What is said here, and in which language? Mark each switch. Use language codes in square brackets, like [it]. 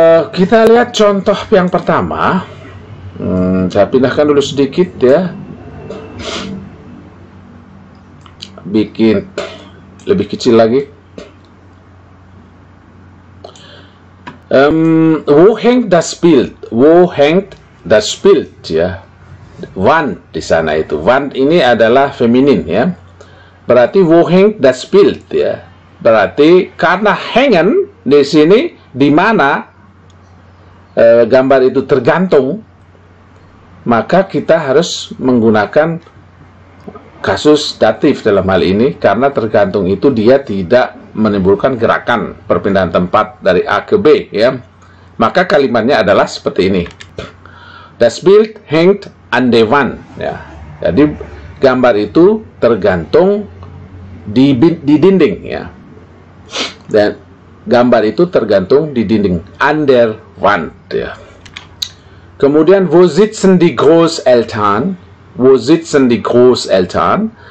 [id] Kita lihat contoh yang pertama. Saya pindahkan dulu sedikit ya, bikin lebih kecil lagi. [de] Wo hängt das Bild? Wo hängt das Bild ya? [id] Wand di sana itu. Wand ini adalah feminin ya. Berarti [de] wo hängt das Bild ya. [id] Berarti karena hängen di sini di mana gambar itu tergantung, maka kita harus menggunakan kasus datif dalam hal ini, karena tergantung itu dia tidak menimbulkan gerakan perpindahan tempat dari A ke B ya. Maka kalimatnya adalah seperti ini. [de] Das Bild hängt an der Wand ya. [id] Jadi gambar itu tergantung di dinding, ya. Dan gambar itu tergantung di dinding, [de] an der Wand, [id] ya. Kemudian, [de] wo sitzen die Großeltern? Wo sitzen die Großeltern?